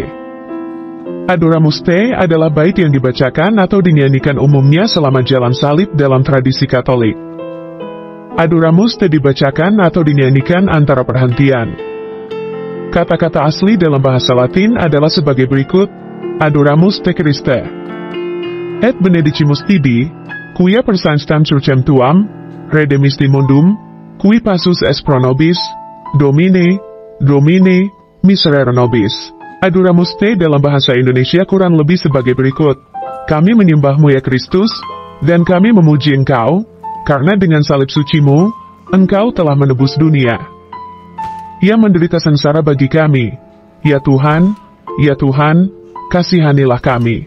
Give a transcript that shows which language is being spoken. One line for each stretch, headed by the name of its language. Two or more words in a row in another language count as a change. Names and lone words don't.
Indonesian: Adoramus Te adalah bait yang dibacakan atau dinyanyikan umumnya selama jalan salib dalam tradisi Katolik. Adoramus Te dibacakan atau dinyanyikan antara perhentian. Kata-kata asli dalam bahasa Latin adalah sebagai berikut:
Latin: Adoramus Te Christe. Et benedicimus tibi, quia per sanctam surcem tuam, redemisti mundum, qui passus es pro nobis, Domine, Domine, miserere nobis.
Indonesian: Adoramus Te dalam bahasa Indonesia kurang lebih sebagai berikut. Kami menyembahmu ya Kristus, dan kami memuji Engkau, karena dengan salib sucimu, Engkau telah menebus dunia. Ia menderita sengsara bagi kami. Ya Tuhan, kasihanilah kami.